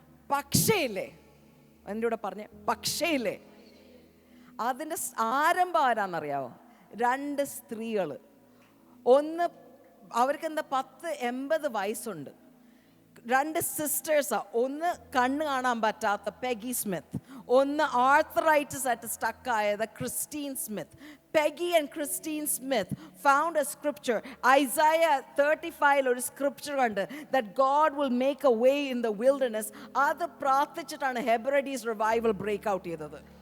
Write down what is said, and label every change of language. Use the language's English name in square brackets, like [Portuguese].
[Malayalam] പക്ഷേയില്ലേ, എൻ്റെ കൂടെ പറഞ്ഞ പക്ഷേയില്ലേ, അതിൻ്റെ ആരംഭം ആരാന്നറിയാവോ? 2 സ്ത്രീകൾ. ഒന്ന് അവർക്ക് എന്താ 80 വയസ്സുണ്ട്. 2 സിസ്റ്റേഴ്സാ. ഒന്ന് കണ്ണ് കാണാൻ പറ്റാത്ത പെഗി സ്മിത്ത്, ഒന്ന് ആർത്തറൈറ്റിസ് ആയിട്ട് സ്റ്റക്കായത് Christine Smith. [English] Peggy and Christine Smith found a scripture. Isaiah 35 [Malayalam] ഒരു സ്ക്രിപ്ചർ കണ്ട് [English] that God will make a way in the wilderness. [Malayalam] അത് പ്രാർത്ഥിച്ചിട്ടാണ് ഹെബ്രഡീസ് റിവൈവൽ ബ്രേക്ക് ഔട്ട് ചെയ്തത്.